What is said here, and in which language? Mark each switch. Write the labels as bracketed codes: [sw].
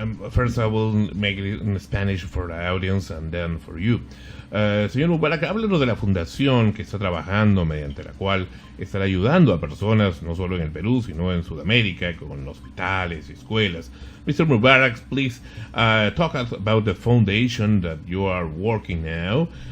[en] First, I will make it in Spanish for the audience and then for you. [es] Señor Mubarak, háblenos de la fundación que está trabajando, mediante la cual estará ayudando a personas no solo en el Perú, sino en Sudamérica, con hospitales y escuelas. [en] Mr. Mubarak, please talk about the foundation that you are working now.